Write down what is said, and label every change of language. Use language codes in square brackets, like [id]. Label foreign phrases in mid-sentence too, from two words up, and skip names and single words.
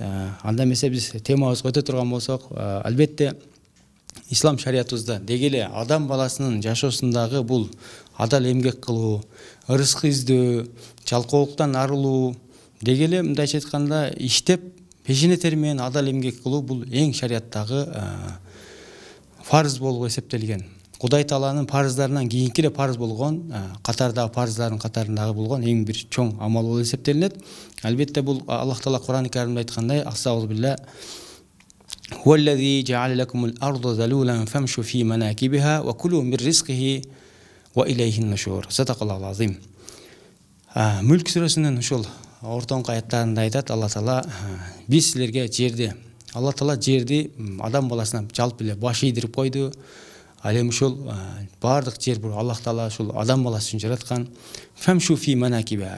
[ky] Анда эмесе биз темабызга өтө турган болсок, албетте ислам шариятыбызда деги эле адам баласынын жашоосундагы бул адал эмгек кылуу, ырызкы издөө, жалкоолуктан арылуу, деги эле мындайча айтканда иштеп пешене тери менен адал эмгек кылуу бул эң шариаттагы фарыз болуп эсептелген. Кудай Тааланын парыздарынан кийинки эле парыз болгон, катардагы парыздардын катарындагы болгон эң бир чоң амал болуп эсептелинет. Албетте бул Аллах Таала Кур'ан-ы Каримде айткандай, астагфирулла, [ar] "هو الذي جعل لكم الأرض ذلولا فامشوا في مناكبها وكلوا من رزقه وإليه النشور." صدق الله العظيم. [ky] Мүлк сүрөсүнүн ушул ортоңку аяттарында айтат Алла Таала, биз силерге жерди, Алла Таала жерди адам баласына жалпы эле баш ийдирип койду. Ал эми ушул баардык жер бул Аллах Таала ушул адам баласы үчүн жараткан. [ar] فامشوا في مناكبها.